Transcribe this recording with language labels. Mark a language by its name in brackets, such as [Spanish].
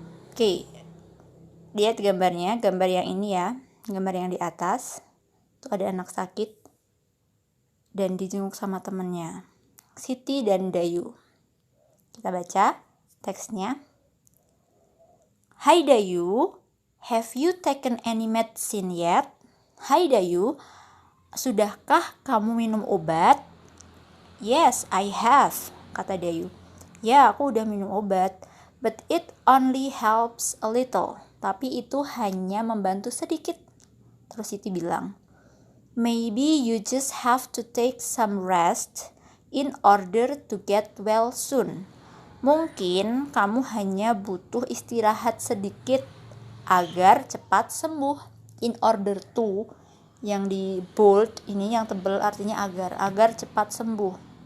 [Indonesian] Oke, lihat gambarnya, gambar yang ini ya, gambar yang di atas. Itu ada anak sakit dan dijenguk sama temennya, Siti dan Dayu. Kita baca teksnya. [English] Hai Dayu, have you taken any medicine yet? [Indonesian] Hai Dayu, sudahkah kamu minum obat? [English] Yes, I have, [Indonesian] kata Dayu. Ya, aku udah minum obat. [English] But it only helps a little. [Indonesian] Tapi itu hanya membantu sedikit. Terus Siti bilang, [English] maybe you just have to take some rest in order to get well soon. [Indonesian] Mungkin kamu hanya butuh istirahat sedikit agar cepat sembuh. In order to, yang di bold ini yang tebal artinya agar cepat sembuh.